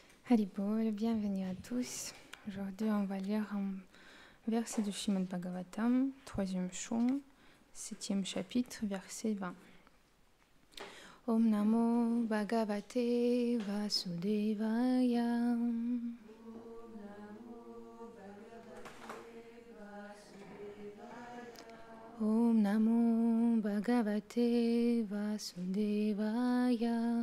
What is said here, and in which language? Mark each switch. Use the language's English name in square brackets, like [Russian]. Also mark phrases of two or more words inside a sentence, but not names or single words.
[French] Haribol, bienvenue à tous. Aujourd'hui, on va lire un verset du Srimad Bhagavatam, 3e chant, 7e chapitre, verset 20. [Sanskrit] Om Namo Bhagavate Vasudevaya. Om Namo Bhagavate Vasudevaya.